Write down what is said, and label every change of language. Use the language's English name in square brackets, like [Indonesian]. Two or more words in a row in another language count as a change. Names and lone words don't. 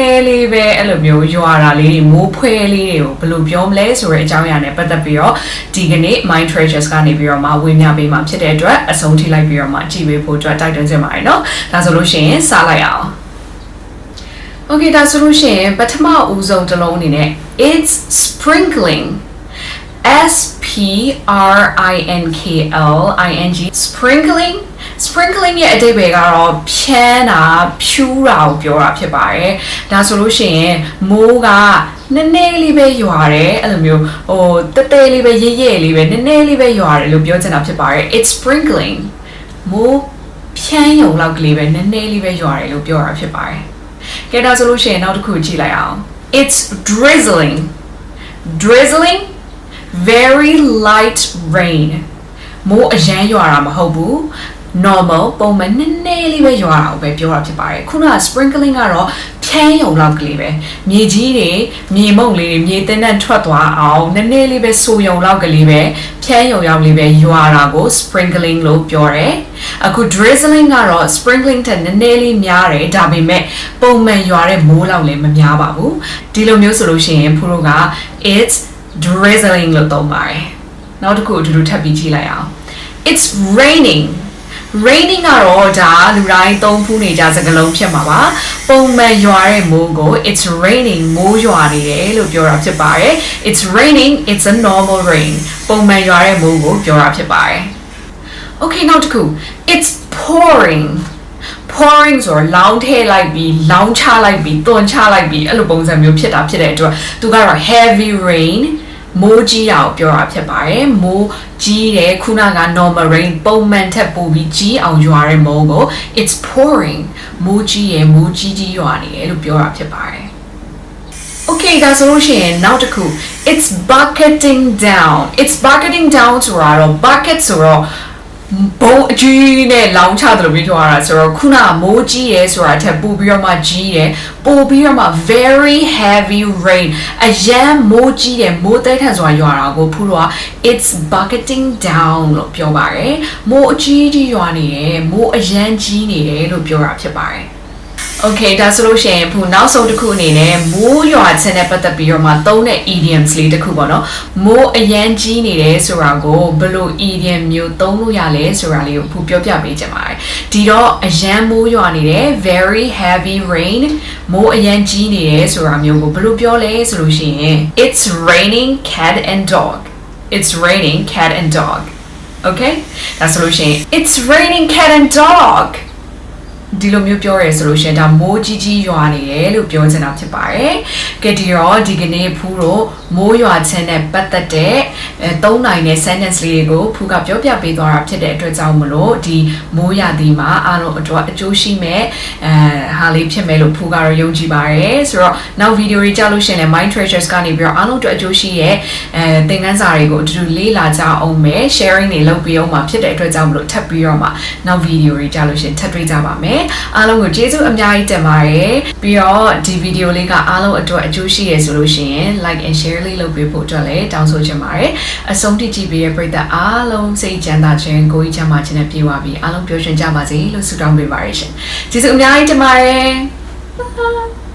[Burmese] ည်းလေးပဲအဲ့လိုမျိုးရွာတာလေးမိုးဖွဲလေးတွေကိုဘယ်လိုပြောမလဲဆိုတဲ့အကြောင်းအရာနဲ့ပတ်သက်ပြီးတော့ဒီကနေ့ MindTreasure ကနေပြီးတော့မှဝေမျှပေးမှာဖြစ်တဲ့အတွက်အဆုံးထိ လိုက်ပြီးတော့မှကြည့်ပေးဖို့အတွက်တိုက်တွန်းချင်ပါတယ်เนาะဒါဆိုလို့ရှိရင်စလိုက်အောင်Okay ဒါဆိုလို့ရှိရင်ပထမဦးဆုံးတစ် လုံးအနေနဲ့ [English] it's sprinkling S P R I N K L I N G sprinkling [Burmese] ရဲ့အဓိပ္ပာယ်ကတော့ဖြန်းတာ ဖြူးတာကိုပြောတာဖြစ်ပါတယ်ဒါဆိုလို့ရှိရင်မိုးကနည်းနည်းလေးပဲရွာတယ်အဲ့လိုမျိုးတဲတဲလေးပဲရဲရဲလေးပဲနည်းနည်းလေးပဲရွာတယ်လို့ပြောချင်တာဖြစ်ပါတယ် [English] it's sprinkling [Burmese] မိုးဖြန်းရုံလောက်ကလေးပဲနည်းနည်းလေးပဲရွာတယ်လို့ပြောတာဖြစ်ပါတယ်ကဲဒါဆိုလို့ရှိရင်နောက်တစ်ခုကြည့်လိုက်အောင် [English] it's drizzling very light rain [Burmese] မိုးအရန်ရွာတာမဟုတ်ဘူး normal ပုံမှန်နည်းနည်းလေးပဲရွာတာကိုပဲပြောတာဖြစ်ပါတယ်ခုနက sprinkling ကတော့ဖြန်းရုံလောက်ကလေးပဲမြေကြီးတွေမြေမုံလေးတွေမြေတင်းနဲ့ထွက်သွားအောင်နည်းနည်းလေးပဲဆိုရုံလောက်ကလေးပဲဖြန်း ရုံရောက်လေးပဲရွာတာကို sprinkling လို့ပြောတယ်အခု drizzling ကတော့ sprinkling ထက်နည်းနည်းလေးများတယ်ဒါပေမဲ့ပုံမှန်ရွာတဲ့မိုးလောက်လည်းမများပါဘူးဒီလိုမျိုးဆိုလို့ရှိရင်ဖူတို့က it's drizzling လို့သုံးပါတယ်နောက်တစ်ခုအတူတူထပ်ပြီးကြည့်လိုက်အောင် [English] it's raining [Burmese] ကတော့ဒါလူတိုင်းသုံးဖူးနေကြစကားလုံးဖြစ်မှာပါပုံမှန်ရွာတဲ့မိုးကို [English] it's raining [Burmese] မိုးရွာနေတယ်လို့ပြောတာဖြစ်ပါတယ် [English] it's raining it's a normal rain [Burmese] ပုံမှန်ရွာတဲ့မိုးကိုပြောတာ ဖြစ်ပါတယ် okay နောက်တစ်ခု [English] it's pouring [Burmese] ဆိုလောင်းထည့်လိုက်ပြီးလောင်းချလိုက်ပြီးတွန်းချလိုက်ပြီးအဲ့လိုပုံစံမျိုးဖြစ်တာဖြစ်တဲ့အတွက်သူကတော့ [English] heavy rain [Burmese] မိုးကြီးတာကိုပြောတာဖြစ်ပါတယ်မိုးကြီးတယ်ခုနက [English] normal rain [Burmese] ပုံမှန်ထက်ပိုပြီးကြီးအောင်ရွာတဲ့မိုးကို [English] it's pouring [Burmese] မိုးကြီးရယ်မိုးကြီးရွာနေတယ်လို့ပြောတာဖြစ်ပါတယ် okay ဒါဆိုလို့ရှိရင်နောက်တစ်ခု [English] it's bucketing down [Burmese] ဆိုတာတော့ bucket ဆိုတော့ဘုံအကြီးနဲ့လောင်းချတယ်လို့ပြောရတာဆိုတော့ခုနကမိုးကြီးရဲဆိုတာထက်ပိုပြီးတော့မှကြီးတယ် ပိုပြီးတော့မှ [English] very heavy rain [Burmese] အရန်မိုးကြီးတယ်မိုးတဲထန်စွာရွာတာကိုဖူးတော့ [English] it's bucketing down [Burmese] လို့ပြောပါတယ်မိုးအကြီးရွာနေတယ်မိုးအ ရန်ကြီးနေတယ်လို့ပြောတာဖြစ်ပါတယ်Okay ဒါဆိုလို့ရှိရင်ဖူနောက်ဆုံးတစ်ခုအနေနဲ့မိုးရွာခြင်းနဲ့ပတ်သက်ပြီးတော့မှသုံးတဲ့ idioms လေးတစ်ခုပေါ့နော်မိုးအရန်ကြီးနေတယ်ဆိုတာကိုဘယ်လို idiom မျိုးသုံးလို့ရလဲဆိုတာလေးကိုဖူပြောပြပေးချင်ပါတယ်ဒီတော့အရန်မိုးရွာနေတယ် [English] very heavy rain [Burmese] မိုးအရန်ကြီးနေတယ်ဆိုတာမျိုးကိုဘယ်လိုပြောလဲဆိုလို့ရှိရင် [English] it's raining cat and dog [Burmese] okay ဒါဆိုလို့ရှိရင် [English] it's raining cat and dog [Burmese] ဒီလိုမျိုးပြောရဲဆိုလို့ရှိရင်ဒါမိုးကြီးရွာနေတယ်လို့ပြောချင်တာဖြစ်ပါတယ်။ကဲဒီတော့ဒီကနေ့ဖူးတို့မိုးရွာခြင်းနဲ့ပတ်သက်တဲ့၃နိုင်တဲ့ sentence လေးတွေကိုဖူးကပြောပြပေးသွားတာဖြစ်တဲ့အတွက်ကြောင့်မလို့ဒီမိုးရာသီမှာအားလုံးအတွက်အကျိုးရှိမဲ့ဟာလေးဖြစ်မယ်လို့ဖူးကတော့ယုံကြည်ပါတယ် ။ဆိုတော့နောက်ဗီဒီယိုတွေကြားလို့ရှိရင်လည်း MindTreasure ကနေပြီးတော့အားလုံးအတွက်အကျိုးရှိရဲ့သင်ခန်းစာတွေကိုအတူတူလေ့လာကြအောင်မယ် sharing တွေလုပ်ပြီးအောင်မှာဖြစ်တဲ့အတွက်ကြောင့်မလို့ထပ်ပြီးတော့မှနောက်ဗီဒီယိုတွေကြားလို့ရှိရင်ထပ်တွေ့ကြပါမယ်။အားလုံးကိုကျေးဇူးအများကြီးတင်ပါတယ်ပြီးတော့ဒီဗီဒီယိုလေးကအားလုံးအတွက်အကျိုးရှိရဆိုလို့ရှိရင် [English] like and share [Burmese] လေးလုပ်ပေးဖို့အတွက်လည်းတောင်းဆိုချင်ပါတယ်အဆုံးထိကြည့်ပေးတဲ့ပရိသတ်အားလုံးစိတ်ချမ်းသာခြင်းကိုယ်ကြီးချမ်းသာခြင်းနဲ့ပြည့်ဝပြီးအားလုံးပျော်ရွှင်ကြပါစေလို့ဆုတောင်းပေးပါရရှင်ကျေးဇူးအများကြီးတင်ပါတယ်